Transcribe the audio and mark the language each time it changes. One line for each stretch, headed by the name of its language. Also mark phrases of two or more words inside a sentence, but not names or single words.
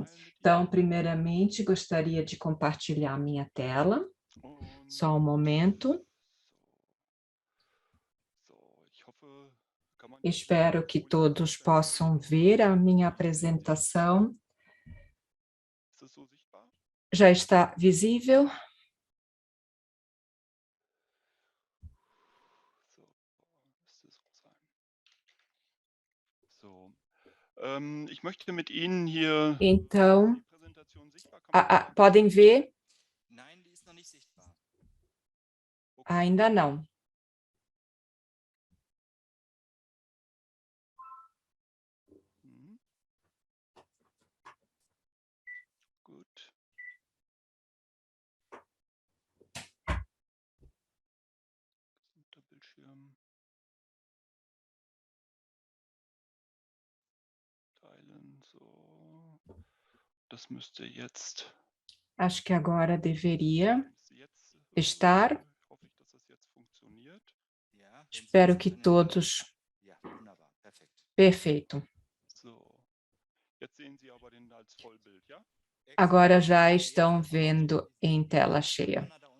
Portuguese: Então, primeiramente, gostaria de compartilhar a minha tela, só um momento. Espero que todos possam ver a minha apresentação. Já está visível?
German: Ich möchte mit Ihnen hier
Portuguese: Então, podem ver? Ainda não.
German: Gut. Bildschirm. Teilen, so. Das müsste jetzt.
Portuguese: Acho que agora deveria estar. Espero que todos. Perfeito. Agora já estão vendo em tela cheia.